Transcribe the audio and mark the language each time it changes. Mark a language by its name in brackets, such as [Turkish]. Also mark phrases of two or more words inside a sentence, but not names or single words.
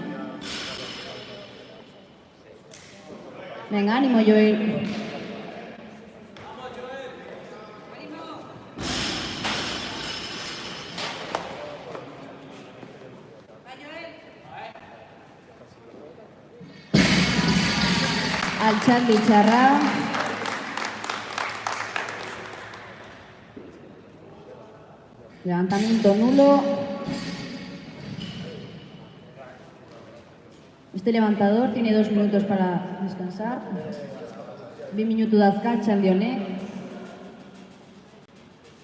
[Spanish] Venga, ánimo Joel. [Basque] Altxaldi txarra. [Spanish] Levantamiento nulo. Este levantador tiene 2 minutos para descansar. [Basque] 2 minutos dazka, Altxaldi honek.